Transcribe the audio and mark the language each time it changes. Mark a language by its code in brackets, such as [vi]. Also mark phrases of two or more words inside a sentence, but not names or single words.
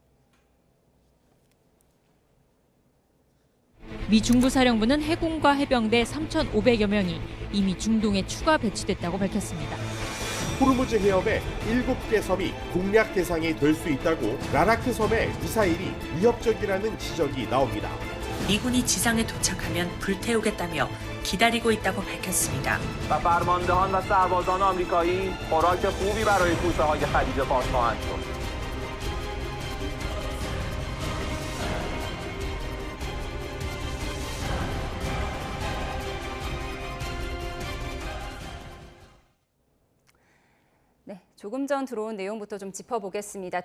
[ko] 미 중부사령부는 해군과 해병대 3,500여 명이 이미 중동에 추가 배치됐다고 밝혔습니다. 호르무즈 해협의 7개 섬이 공략 대상이 될 수 있다고 라라크 섬의 미사일이 위협적이라는 지적이 나옵니다. 미군이 지상에 도착하면 불태우겠다며 기다리고 있다고 밝혔습니다. [fa] و فرماندهان و سربازان آمریکایی خوراک خوبی برای کوسه‌های خلیج فارس خواهند شد. [ko] 네, 조금 전 들어온 내용부터 좀 짚어보겠습니다.